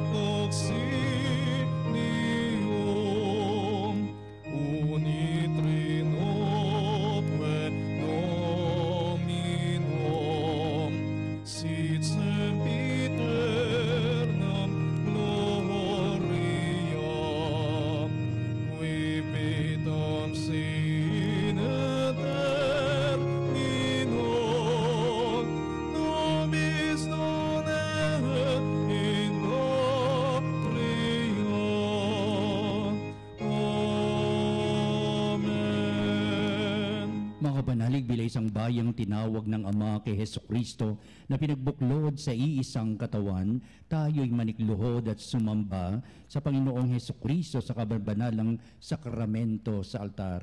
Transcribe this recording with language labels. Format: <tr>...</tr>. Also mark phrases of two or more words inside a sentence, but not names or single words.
<la>auxilium, unitrinoque Dominum, sit sempiternam gloria, qui vitam sine termino, nobis non et in patria. Amen.</la> <tl>Mga kapanalig, bila isang bayang tinawag ng Ama kay Jesucristo na pinagbuklod sa iisang katawan, tayo'y manikluhod at sumamba sa Panginoong Jesucristo sa kabanalang sakramento sa altar.</tl>